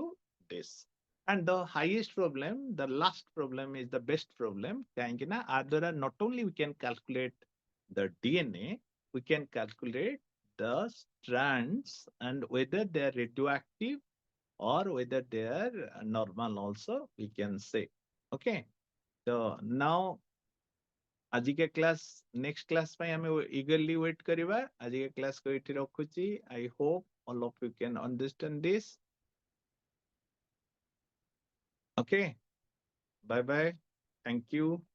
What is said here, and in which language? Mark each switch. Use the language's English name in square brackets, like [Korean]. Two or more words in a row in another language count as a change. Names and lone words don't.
[English] this and the highest problem the last problem is the best problem [Odia] କାହିଁକି ନା ଆ ଦ୍ୱାରା [English] not only we can calculate the DNA we can calculate the strands and whether they are radioactive or whether they are normal also we can say okay so now [Odia] ଆଜିକା କ୍ଲାସ୍ [English] next class [Odia] ପାଇଁ ଆମେ [English] eagerly wait [Odia] କରିବା ଆଜିକା କ୍ଲାସ୍ କୁ ଏଇଠି ରଖୁଛି [English] I hope all of you can understand this okay bye bye thank you